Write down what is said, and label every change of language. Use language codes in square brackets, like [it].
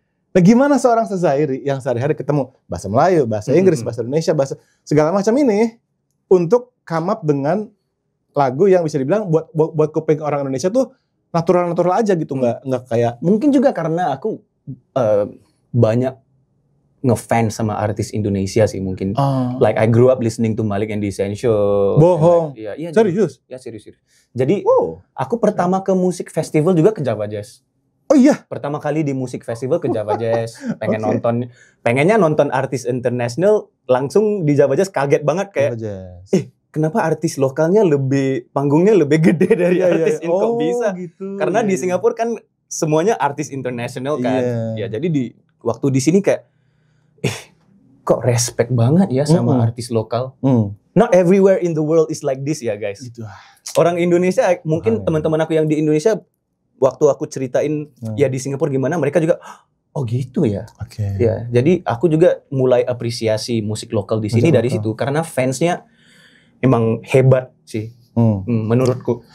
[id] Nah gimana seorang Sezairi yang sehari-hari ketemu bahasa Melayu, bahasa Inggris, bahasa Indonesia, bahasa segala macam ini untuk [en] come up [id] dengan lagu yang bisa dibilang buat kuping orang Indonesia tuh natural aja gitu, nggak kayak. Mungkin juga karena aku banyak ngefans sama artis Indonesia sih mungkin. [en] Like I grew up listening to Malik and the Essentials. [id] Bohong. Iya. Serius? Ya serius. Jadi aku pertama ke musik festival juga ke Java Jazz. Oh iya. Pertama kali di musik festival ke Java Jazz. Pengennya nonton artis internasional, langsung di Java Jazz kaget banget kayak. Kenapa artis lokalnya panggungnya lebih gede dari artis kok bisa? Gitu. Karena di Singapura kan semuanya artis internasional kan. Ya jadi waktu di sini kayak kok respect banget ya sama artis lokal. [en] Not everywhere in the world is like this ya guys. [id] Gitu. Orang Indonesia mungkin teman-teman aku yang di Indonesia waktu aku ceritain ya di Singapura gimana, mereka juga gitu ya. Ya, jadi aku juga mulai apresiasi musik lokal di sini dari situ karena fansnya emang hebat sih, menurutku.